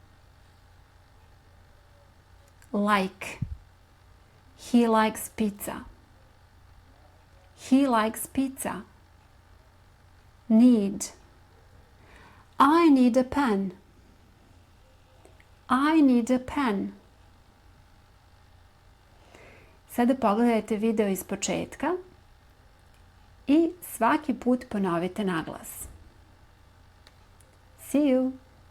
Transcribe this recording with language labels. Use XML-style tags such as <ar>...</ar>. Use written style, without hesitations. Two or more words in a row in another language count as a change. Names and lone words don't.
<en>Like. He likes pizza. He likes pizza. Need. I need a pen. I need a pen.</en> <sr>Sada pogledajte video iz početka i svaki put ponovite naglas.</sr> <en>See you!</en>